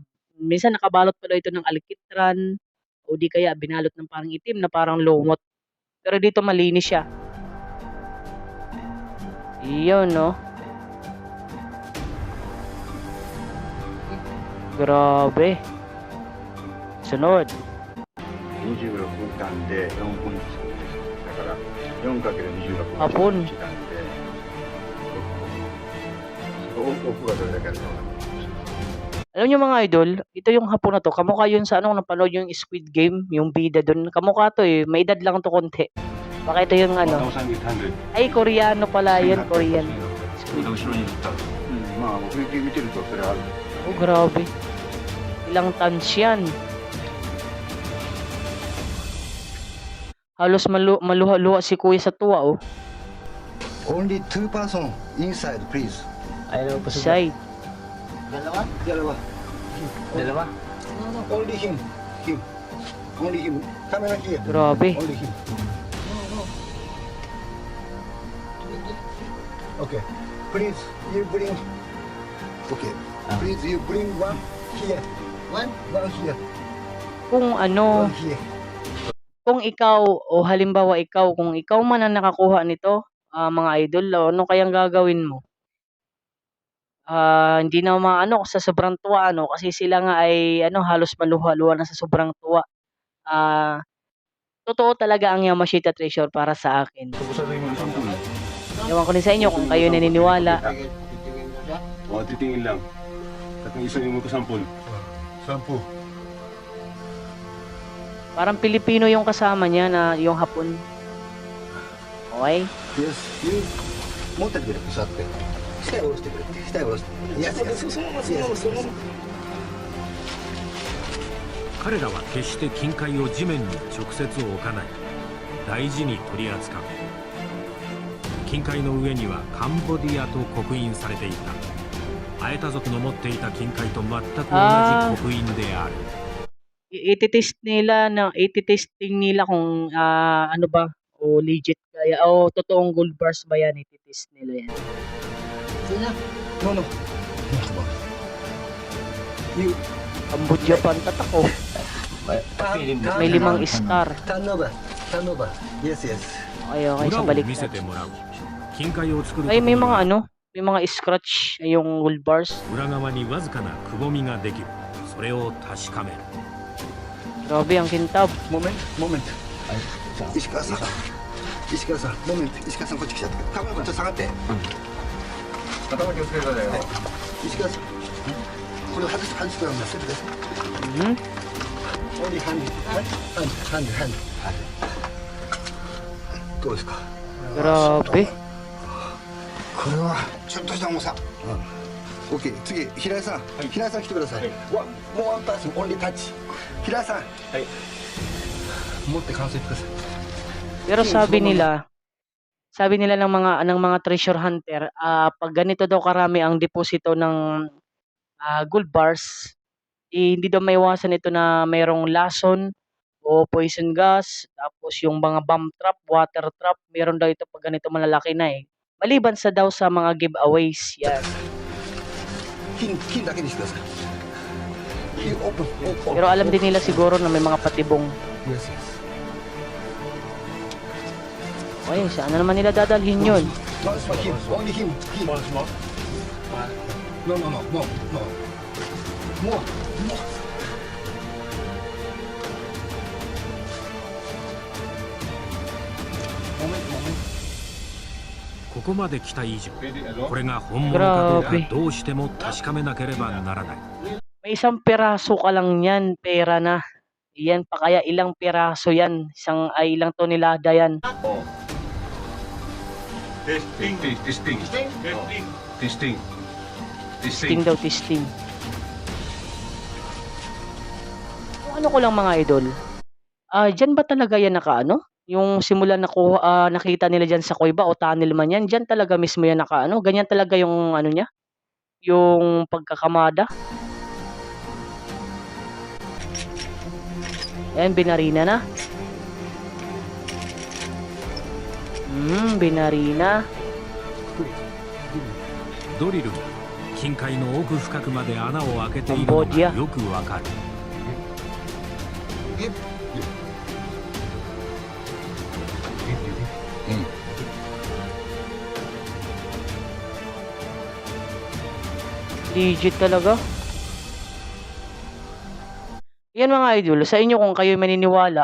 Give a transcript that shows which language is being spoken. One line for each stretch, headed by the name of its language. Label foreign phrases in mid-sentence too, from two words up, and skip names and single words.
Filipino: Minsan nakabalot pa daw ito ng alkitran o di kaya binalot ng parang itim na parang lumot. Pero dito malinis siya. Iyon, no? Grabe. Sunod.
Japanese: 26 分間で4分ですだから 4×26 分
Filipino: Hapon.
Japanese: 時間で奥がどれだけあるか分かんない。
Filipino: Alam niyo mga idol, ito yung hapon na to, kamukha yun sa napanood yung Squid Game, yung bida dun. Kamukha to eh, may edad lang to konti. Baka ito yung ay Koreano pala yun, Korean. Squid.
Japanese: まあ目撃見てるとそれはある。
Filipino: Oh, grabe. Ilang tons yan. Halos maluha-luha si kuya sa tuwa, oh.
English: Only 2 person inside, please.
Filipino: Ayaw pa side. Dalawa? Dalawa?
English: No, only him. Only him. Camera here.
Filipino: Grabe.
English: Only him. No. Okay. Please, you bring. Okay. Please, you bring one here. One here.
Filipino: Kung ano,
English: One here.
Filipino: kung ikaw, o halimbawa ikaw, kung ikaw man ang nakakuha nito, mga idol, ano kayang gagawin mo? Hindi na maano sa sobrang tuwa, ano, kasi sila nga ay halos maluha-luha na sa sobrang tuwa. Totoo talaga ang Yamashita Treasure para sa akin. Ewan ko din sa inyo kung kayo naniniwala. Titingin lang. Tatang isa yung magkasampol. Sampo. Parang Pilipino yung kasama niya na yung hapon. Okay?
English: Yes, you.
Japanese: 持っててくれ、座って。下へ下ろしてくれ。下へ下ろして。Yes. 彼らは決して金塊を地面に直接置かない。大事に取り扱う。金塊の上にはカンボディアと刻印されていた。アエタ族の持っていた金塊と全く同じ刻印である。
Filipino: Iti-testing nila kung ano ba o legit kaya o totoong
English: gold bars
Filipino: ba yan, iti-test nila yan.
English: No, no. You
Filipino: Cambodia pa ang tatak oh. May 5 star.
English: turn over. Turn over. Yes, yes. Okay,
Japanese: 裏
Filipino: sa
Japanese: を見
Filipino: baliktad.
Japanese: せてもらう。金塊を作る
Filipino: Ay,
Japanese: 時
Filipino: may
Japanese: に
Filipino: mga
Japanese: は
Filipino: ano, may mga scratch yung
English: gold bars.
Japanese: 裏側にわずかなくぼみができる。それを確かめる。
Filipino: Grabe ang kintab.
English: Moment, moment.
Japanese: 石川さん。石川さん、モメント。石川さんこっち来ちゃった。カメラマンちょっと下がって。頭気をつけてくださいよ。石川さん。これを外してください。 Mhm.
English: Only hand. Hand.
Japanese: どうですか。
Filipino: Grabe.
Japanese: これはちょっとした重さ。オッケー。次平井さん。平井さん来てください。もう
English: one person only touch.
Japanese: 平井さん。持って完成してください。
Filipino: Pero sabi nila ng mga
English: treasure hunter,
Filipino: pag ganito daw karami ang deposito ng gold bars, hindi daw maiwasan ito na mayroong lason o
English: poison gas,
Filipino: tapos yung mga
English: bomb trap, water trap,
Filipino: meron daw ito pag ganito malalaki na eh. Maliban daw sa mga giveaways, yan.
Japanese: 金だけにしてください。オープン。
Filipino: Pero alam din nila siguro na may mga patibong.
English: Yes, yes.
Filipino: Okay, saan na naman nila dadalhin yun?
English: Once more him. Only him. Once more. No. More.
Japanese: ここまで来た以上、これが本物かどうか
Filipino: Grabe.
Japanese: どうしても確かめなければならない。
Filipino: May isang piraso ka lang yan, pera na. Yan pa kaya ilang piraso yan, ilang tonelada yan. Testing daw, testing. Kung ano ko lang mga idol, dyan ba talaga yan nakaano? Yung simula nakita nila dyan sa Koiba o tunnel man yan, dyan talaga mismo yan nakaano? Ganyan talaga yung ano niya? Yung pagkakamada? Ayan, binarina na. Binarina.
Japanese: ドリルが金塊の奥深くまで穴を開けているのがよくわかる。
Filipino: Legit talaga. Yan mga idol, sa inyo kung kayo maniniwala.